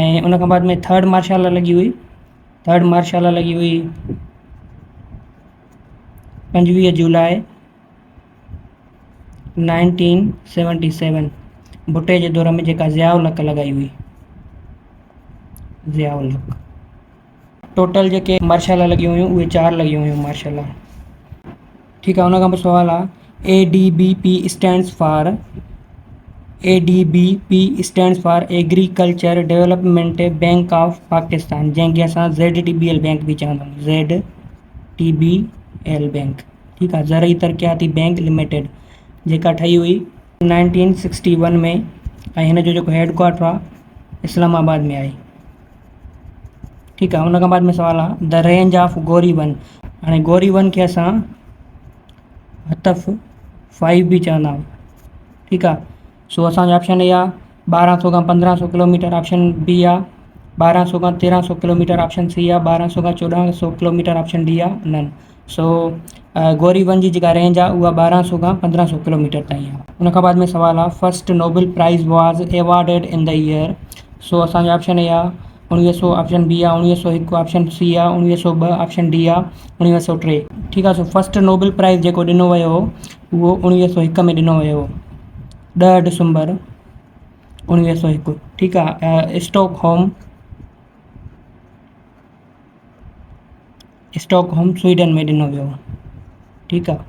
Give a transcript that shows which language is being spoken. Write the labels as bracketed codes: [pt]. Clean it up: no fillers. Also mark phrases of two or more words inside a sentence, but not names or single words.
[sd] ऐं उन खां बाद में थर्ड मार्शल लॉ लॻी हुई। थर्ड मार्शल लॉ लॻी हुई 25 जुलाई 1977 भुट्टे जे दौर में, जेका ज़ियाउल हक़ लॻाई हुई। ज़ियाउल हक़। टोटल जेके मार्शल लॉ लॻियूं हुयूं उहे 4 लॻियूं हुयूं मार्शल लॉ। ठीक आहे। उन खां पोइ सुवाल आहे ADBP [en] stands for [sd] एग्रीकल्चर डेवलपमेंट बैंक ऑफ पाकिस्तान, जंहिंखे असां ZTBL बैंक बि चवंदा आहियूं। ZTBL बैंक। ठीक आहे। ज़रई तरक़ियाती बैंक लिमिटेड, जेका ठही हुई 1961 में, ऐं हिन जो जेको हेड क्वार्टर आहे इस्लामाबाद में आहे। ठीकु आहे। उन खां बाद में सुवालु आहे [en] the range of [sd] गौरी वन। हाणे गौरी वन खे असां हतफ 5 बि चवंदा आहियूं। ठीकु आहे। सो असांजो ऑप्शन ए आहे 1200 खां 1500 किलोमीटर, ऑप्शन बी आहे 1200 खां 1300 किलोमीटर, ऑप्शन सी आहे 1200 खां 1400 किलोमीटर, ऑप्शन डी आहे नन। सो गौरी वन जी जेका रेंज आहे उहा 1200 खां 1500 किलोमीटर ताईं आहे। उन खां बाद में सुवालु आहे [en] first Nobel Prize was awarded in the year. [sd] सो असांजो ऑप्शन ए आहे 1900, ऑप्शन बी आहे 1901, ऑप्शन सी आहे 1902, ऑप्शन डी आहे 1903। ठीकु आहे। सो [en] first Nobel Prize [sd] जेको ॾिनो वियो हो उहो 1901 में ॾिनो वियो हो, 10 डिसंबर 1901। ठीकु आहे। स्टॉकहोम स्वीडन में ॾिनो वियो। ठीकु आहे।